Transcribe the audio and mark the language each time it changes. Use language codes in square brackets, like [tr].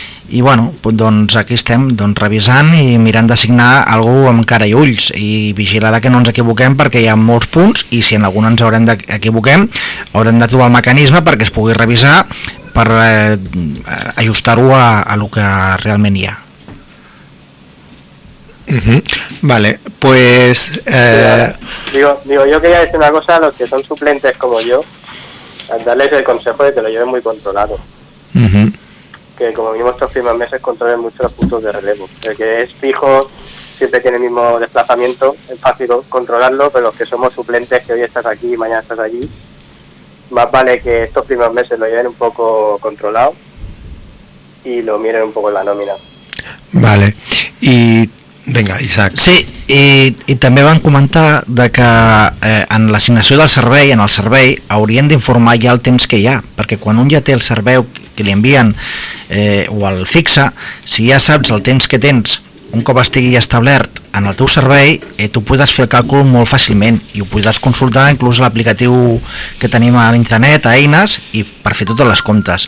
[ca] i bueno, doncs aquí estem, doncs revisant i mirant d'assignar algú amb cara i ulls, i vigilar que no ens equivoquem, perquè hi ha molts punts, i si en algun ens haurem d'equivoquem, haurem de trobar el mecanisme perquè es pugui revisar, per ajustar-ho a el que realment hi ha. [es] Vale, pues digo, yo quería decir una cosa a los que son suplentes como yo, darles el consejo de que lo lleven muy controlado. Que como vimos estos primeros meses controlen mucho los puntos de relevo. El que es fijo siempre tiene el mismo desplazamiento, es fácil controlarlo, pero los que somos suplentes, que hoy estás aquí y mañana estás allí, más vale que estos primeros meses lo lleven un poco controlado, y lo miren un poco en la nómina. [ca] Vale, i venga, Isaac. Sí, i també van comentar de que en l'assignació del servei, en el servei, haurien d'informar ja el temps que hi ha, perquè quan un ja té el servei que li envien o el fixa, si ja saps el temps que tens, un cop estigui establert en el teu servei, tu podes fer el càlcul molt fàcilment i ho podes consultar inclús l'aplicatiu que tenim a l'internet, a Eines, i per fer totes les comptes.